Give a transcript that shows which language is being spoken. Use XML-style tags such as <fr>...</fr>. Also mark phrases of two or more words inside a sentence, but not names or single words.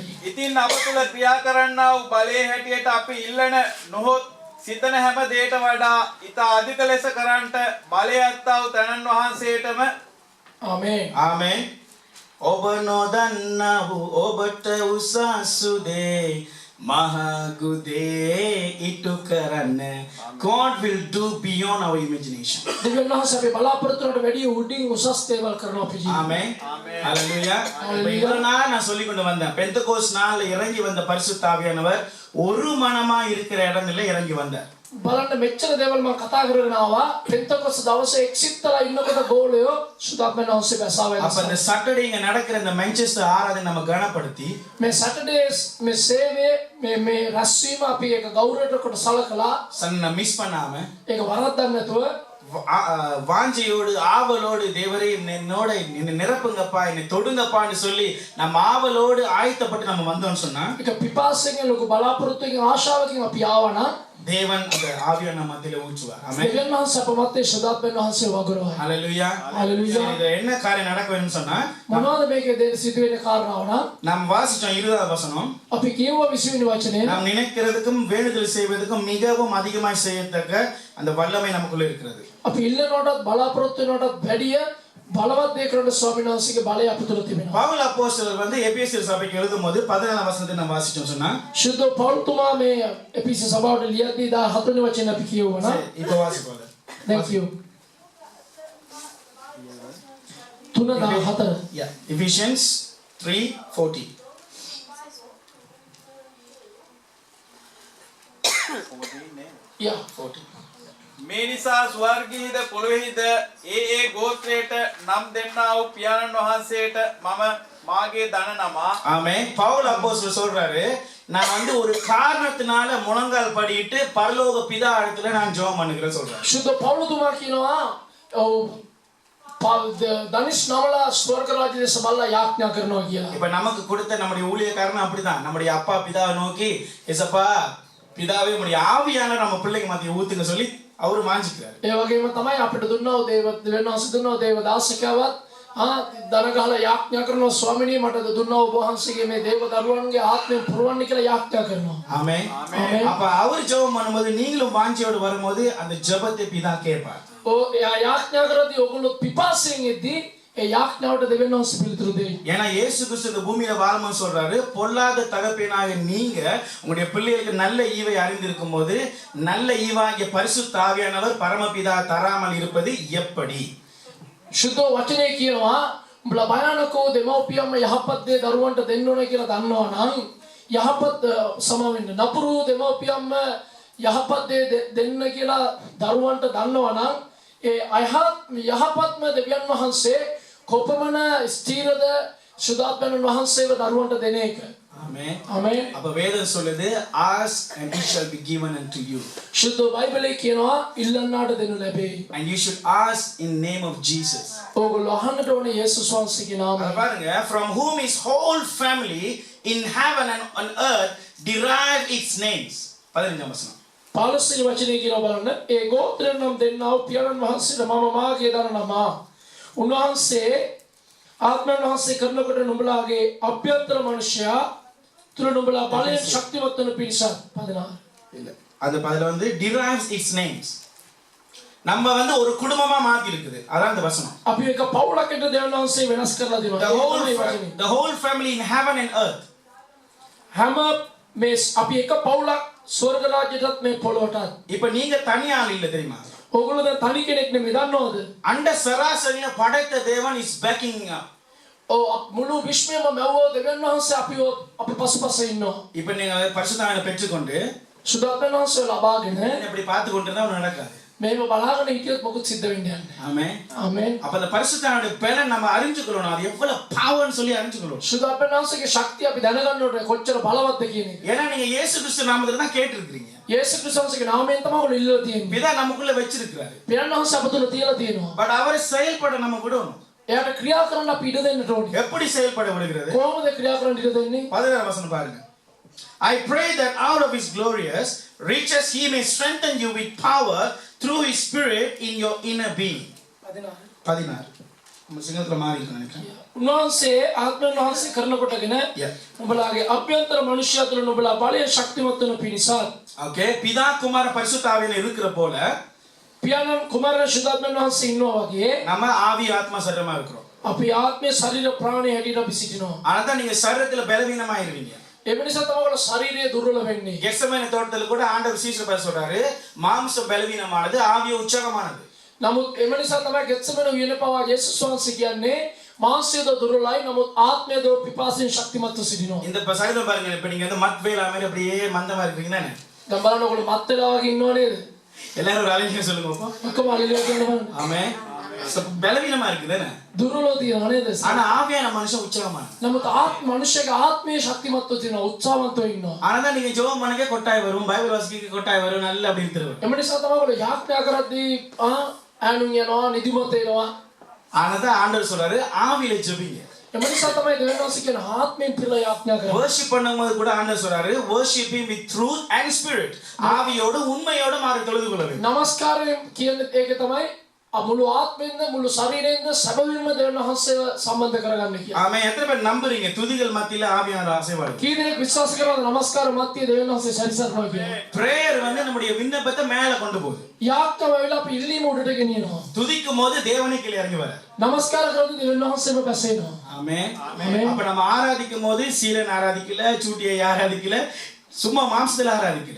<si>ඉතින් අප තුළ ක්‍රියා කරන්නා වූ බලයේ හැටියට අපි ඉල්ලන නොහොත් සිතන හැම දෙයට වඩා ඊට අධික ලෙස කරන්නට බලය ඇත්තා වූ තනන් වහන්සේටම ආමේන්. ආමෙන්. ඔබ නොදන්නා වූ ඔබට උසස්ු දේ මහගුදේ ඉටු කරන්න.</si> <en>God will do beyond our imagination.</en> <si>දෙවියන් වහන්සේ අපේ බලාපොරොත්තුවට වැඩිය උඩින් උසස් දේවල් කරනවා අපේ ජීවිතේ.</si> <ta>ஆமென். ஹalleluya. இவ்வளவு நாள் நான் சொல்லி கொண்டு வந்தேன். பெந்தகோஸ்ட் நாள்ல இறங்கி வந்த பரிசுத்த ஆவியானவர் ஒரு மனமா இருக்கிற இடத்துல இறங்கி வந்தார்.</ta> <si>බලන්න මෙච්චර දේවල් මම කතා කරගෙන ආවා. පෙන්තකොස්ත දවසේ එක්සිටලා ඉන්නකොට ගෝලයෝ සුදාත්මන වහන්සේ බැසාවෙන්.</si> <ta>அப்ப இந்த சாட்டர்டே இங்க நடக்கிற இந்த மான்செஸ்டர் ஆராதனை நம்ம கனப்படுத்தி</ta> <si>මේ සැටර්ඩේස් මේ සේවයේ මේ රැස්වීම අපි ඒක ගෞරවයට කොට සලකලා</si> <ta>சன்ன மிஸ் பண்ணாம</ta> <si>ඒක වරද්දන්න නැතුව</si> <ta>வாஞ்சையோடு ஆவலோடு தேவரே என்னோட என்னை நிரப்புங்கப்பா என்னை தொடுங்கப்பான்னு சொல்லி நம்ம ஆவலோடு ஆயத்தப்பட்டு நம்ம வந்தோம்னு சொன்னா</ta> <si>ඒක පිපාසයෙන් ලොකු බලාපොරොත්තුකින් ආශාවකින් අපි ආවනම්</si> <ta>தேவன் அந்த ஆவியை நம்ம மத்தியில ஊற்றுவார். ஆமென்.</ta> <si>දෙවියන් වහන්සේ අප මැත්තේ සුදාත්මන වහන්සේ වගුරුවයි.</si> <ta>ஹalleluya. ஹalleluya. இது என்ன காரியம் நடக்க வேணும்னு சொன்னா</ta> <si>මොනවද මේකේ දේ සිදු වෙන කාරණාව නම්</si> <ta>நாம் வாசிச்சோம் 20வது வசனம்.</ta> <si>අපි කියුවා 20 වෙනි වචනේ</si> <ta>நாம் நினைக்கிறதுக்கும் வேண்டுதல் செய்வதற்கும் மிகவும் அதிகமாய் செய்யத்தக்க அந்த வல்லமை நமக்குள்ள இருக்கிறது.</ta> <si>අපි ඉල්ලනකොටත් බලාපොරොත්තු වෙනකොටත් වැඩිය බලවත් දේ කරන ස්වාමීන් වහන්සේගේ බලය අප තුළ තිබෙනවා.</si> <ta>பவுல் அப்போஸ்தலர் வந்து எபேசியர் சபைக்கு எழுதும்போது 14வது வசனத்தை நம்ம வாசிச்சோம் சொன்னா</ta> <si>ශුද්ධ පෞල්තුමා මේ එපිසි සභාවට ලියද්දී 14 වෙනි වචනේ අපි කියුවා නම්</si> <ta>இப்போ வாசிப்போம்.</ta> <en>thank you 3:14 Yeah, Ephesians 3:40. yeah 40.</en> <si>මේ නිසා ස්වර්ගීයද පොළොවේද ඒ ගෝත්‍රයට නම් දෙන්නා වූ පියාණන් වහන්සේට මම මාගේ දන නමා.</si> <ta>ஆமென். பவுல் அப்போஸ்தலர் சொல்றாரு நான் வந்து ஒரு காரணத்தினால முழங்கால் படியிட்டு பரலோக பிதா இடத்துல நான் ஜெபம் பண்ணுகிறேன் சொல்றாரு.</ta> <si>ශුද්ධ පෞල්තුමා කියනවා දනිස් නමලා ස්වර්ග රාජ්‍ය දේශ බලලා යාඥා කරනවා කියලා.</si> <ta>இப்ப நமக்கு கொடுத்த நம்முடைய ஊழியக்காரன் அப்படிதான். நம்முடைய அப்பா பிதாவை நோக்கி ஏசப்பா பிதாவே நம்முடைய ஆவியானவர் நம்ம பிள்ளைக்கு மத்திய ஊத்துங்க சொல்லி அவரு மாஞ்சிக்கிறாரு.</ta> <si>ඒ වගේම තමයි අපිට දුන්නව දෙවියන් වහන්සේ දුන්නව දේව දාසකයවත් දන ගහලා යාඥා කරනවා ස්වාමිනී මට දුන්නව ඔබ වහන්සේගේ මේ දේව දරුවන්ගේ ආත්මය පුරවන්න කියලා යාඥා කරනවා.</si> <ta>ஆமென். ஆமென். அப்ப அவர் ஜெபம் பண்ணும்போது நீங்களும் வாஞ்சியோடு வரும்போது அந்த ஜெபத்தை பிதா கேட்பார்.</ta> <si>එයා යාඥා කරද්දී ඔයගොල්ලෝ පිපාසයෙන් එද්දී ඒ යාඥාවට දෙවියන් වහන්සේ පිළිතුරු දෙයි.</si> <ta>ஏன்னா இயேசு கிறிஸ்து இந்த பூமியில வாழும்போது சொல்றாரு பொல்லாத தகப்பனாக நீங்க உங்களுடைய பிள்ளைகளுக்கு நல்ல ஈவை அறிந்திருக்கும் போது நல்ல ஈவாகிய பரிசுத்த ஆவியானவர் பரமபிதா தராமல் இருப்பது எப்படி?</ta> <si>ශුද්ධ වචනේ කියනවා උඹලා භයානකෝ දෙමෝපියම්ම යහපත් දේ දරුවන්ට දෙන්න ඕනේ කියලා දන්නවා නම් යහපත් සමාවෙන්න නපුරු දෙමෝපියම්ම යහපත් දේ දෙන්න කියලා දරුවන්ට දන්නවා නම් ඒ යහපත්ම දෙවියන් වහන්සේ කොපමණ ස්ථීරද සුදාත්මයන් වහන්සේව දරුවන්ට දෙන එක.</si> <ta>ஆமென்.</ta> <si>ආමේන්.</si> <ta>அப்ப வேதம் சொல்லுது</ta> <en>ask and it shall be given unto you.</en> <si>ශුද්ධ බයිබලයේ කියනවා ඉල්ලන්නාට දෙනු ලැබේ.</si> <en>And you should ask in name of Jesus.</en> <si>ඕගොල්ලෝ අහන්නට ඕනේ යේසුස් වහන්සේගේ</si> <ta>அத</ta> <si>නාමයෙන්.</si> <en>பாருங்க from whom his whole family in heaven and on earth derive its names.</en> <ta>15 வசனம்.</ta> <si>පාලස්තීන වචනේ කියනවා බලන්න ඒ ගෝත්‍රයෙන් නම් දෙන්නා වූ පියාණන් වහන්සේට මම මාගේ දන නමා. උන්වහන්සේ ආත්මයන් වහන්සේ කරනකොට නුඹලාගේ අභ්‍යන්තර මනුෂ්‍යයා තුල නුඹලා බලයෙන් ශක්තිමත් වන පිණිස 16</si> <ta>இல்ல அது அதுல வந்து</ta> <en>derives its names.</en> <ta>நம்ம வந்து ஒரு குடும்பமா மாத்தி இருக்குது. அதான் அந்த வசனம்.</ta> <si>අපි එක පවුලකට දෙවියන් වහන්සේ වෙනස් කරලා දෙනවා.</si> <en>The whole family in heaven and earth.</en> <si>හැම මේ අපි එක පවුලක් ස්වර්ග රාජ්‍යයටත් මේ පොළොවටත්.</si> <ta>இப்ப நீங்க தனி ஆள் இல்ல தெரியுமா?</ta> <si>ඕගොල්ලෝ දැන් තනි කෙනෙක් නෙමෙයි දන්නවද?</si> <ta>அண்ட சராசரில படைத்த தேவன்</ta> <en>is backing up.</en> <si>මුළු විශ්වයම මැව්වෝ දෙවියන් වහන්සේ අපි පසුපස ඉන්නවා.</si> <ta>இப்ப நீங்க பரிசுத்தாவியை பெற்றுக்கொண்டு</ta> <si>සුදාත්මයන් වහන්සේ ලබාගෙන</si> <ta>இப்படி பார்த்து கொண்டிருந்தா ஒண்ணு நடக்காது.</ta> <si>මේව බලාගෙන හිටියොත් මොකුත් සිද්ධ වෙන්නේ නැහැ.</si> <ta>ஆமென்.</ta> <si>ආමේන්.</si> <ta>அப்ப அந்த பரிசுத்தாவியோட பலன் நம்ம அறிஞ்சுக்கணும். அது எவ்வளவு பவர்னு சொல்லி அறிஞ்சுக்கணும்.</ta> <si>සුදාත්මයන් වහන්සේගේ ශක්තිය අපි දැනගන්න ඕනේ කොච්චර බලවත්ද කියන එක.</si> <ta>ஏன்னா நீங்க இயேசு கிறிஸ்து நாமத்துல தான் கேட்டிருக்கீங்க.</ta> <si>යේසුස් ක්‍රිස්තුස්ගේ නාමයෙන් තමයි ඔයගොල්ලෝ ඉල්ලලා තියෙන්නේ.</si> <ta>பிதா நமக்குள்ள வச்சிருக்காரு.</ta> <si>පියාණන් වහන්සේ අප තුල තියලා තියෙනවා.</si> <ta>பட் அவரை செயல்பட நம்ம விடணும்.</ta> <si>එයාට ක්‍රියා කරන්න අපි ඉඩ දෙන්නට ඕනේ.</si> <ta>எப்படி செயல்பட விடுகிறது?</ta> <si>කොහොමද ක්‍රියා කරන්න ඉඩ දෙන්නේ?</si> <ta>16 வசனம் பாருங்க.</ta> <en>I pray that out of his glorious riches he may strengthen you with power through his spirit in your inner being. 16.</en> <ta>நம்ம சிங்கத்துல மாறி இருக்கு நினைக்கிறேன்.</ta> <si>උන්වහන්සේ ආත්මයන් වහන්සේ කරනකොටගෙන නුඹලාගේ අභ්‍යන්තර මනුෂ්‍යයා තුළ නුඹලා බලයෙන් ශක්තිමත් වෙන පිණිසත්.</si> <ta>ஓகே பிதா குமார பரிசுத்த ஆவியில இருக்கிற போல</ta> <si>පියාණන් කුමාරයන් සුදාත්මයන් වහන්සේ ඉන්නවා වගේ</si> <ta>நம்ம ஆவி ஆத்மா சரீரமா இருக்கிறோம்.</ta> <si>අපි ආත්මය ශරීර ප්‍රාණය හැටියට අපි සිටිනවා.</si> <ta>ஆனா தான் நீங்க சரீரத்துல பலவீனமா இருவீங்க.</ta> <si>ඒ නිසා තමයි ඔයගොල්ලෝ ශරීරය දුර්වල වෙන්නේ.</si> <ta>கெத்செமனே தோட்டத்துல கூட ஆண்டவர் சீஷர் பேச சொல்றாரு மாம்சம் பலவீனமானது ஆவிய உற்சாகமானது.</ta> <si>නමුත් එම නිසා තමයි ගෙත්සෙමන උයන පවා යේසුස් වහන්සේ කියන්නේ මාංශයද දුර්වලයි නමුත් ආත්මයද පිපාසයෙන් ශක්තිමත්ව සිටිනවා.</si> <ta>இந்த சகிதம் பாருங்க இப்ப நீங்க வந்து மத்வேலா மாதிரி அப்படியே மந்தமா இருக்கீங்க தானே.</ta> <si>දැන් බලන්න ඔයගොල්ලෝ මත් වෙලා වගේ ඉන්නව නේද?</si> <ta>எல்லாரும் ஒரு அலைங்க சொல்லுங்க அப்பா.</ta> <si>ඔක්කොම අලිලා කියනවා.</si> <ta>ஆமென். பலவீனமா இருக்குது தானே.</ta> <si>දුර්වලව තියෙනවා නේද?</si> <ta>ஆனா ஆவியான மனுஷன் உற்சாகமானது.</ta> <si>නමුත් මනුෂ්‍යගේ ආත්මයේ ශක්තිමත්ව තියෙනවා උත්සාහවන්තව ඉන්නවා.</si> <ta>ஆனா தான் நீங்க ஜெபம் பண்ணவே கொட்டாய் வரும் பைபிள் வாசிக்க கொட்டாய் வரும் நல்லா அப்படி இருந்துருவாரு.</ta> <si>එම නිසා තමයි ඔයගොල්ලෝ යාඥා කරද්දී ඈනුන් යනවා නිදිමත එනවා.</si> <ta>ஆனா தான் ஆண்டவர் சொல்றாரு ஆவியில ஜெபிங்க.</ta> <si>එම නිසා තමයි දෙවියන් වහන්සේ කියන ආත්මයෙන් පිරලා යාඥා කරන්නේ.</si> <ta>worship பண்ணும்போது கூட ஆண்டவர் சொல்றாரு</ta> <en>worship him with truth and spirit.</en> <ta>ஆவியோடு உண்மையோடு மாறு தொழுது கொள்ள வேண்டும்.</ta> <si>නමස්කාරයෙන් කියන්නේ ඒක තමයි මුළු ආත්මයෙන්ද මුළු ශරීරයෙන්ද සැබවින්ම දෙවියන් වහන්සේව සම්බන්ධ කරගන්න කියන්නේ.</si> <ta>ஆமென். எத்தனை பேர் நம்புறீங்க துதிகள் மத்தியில ஆவியானவர் ஆசீர்வாதம்.</ta> <si>කී දෙනෙක් විශ්වාස කරනවද නමස්කාර මැත්තේ දෙවියන් වහන්සේ සැරිසරනවා කියන්නේ.</si> <ta>prayer வந்து நம்முடைய விண்ணப்பத்தை மேல கொண்டு போகுது.</ta> <si>යාඥාව වෙලා අපි ඉල්ලීම උඩට ගෙනියනවා.</si> <ta>துதிக்கும் போது தேவனே கீழே இறங்கி வரார்.</ta> <si>නමස්කාර කරද්දී දෙවියන් වහන්සේම බැසෙනවා.</si> <ta>ஆமென். அப்ப நம்ம ஆராதிக்கும் போது சீலன் ஆராதிக்கல சூட்டியை ஆராதிக்கல சும்மா மாம்சத்துல ஆராதிக்கல.</ta>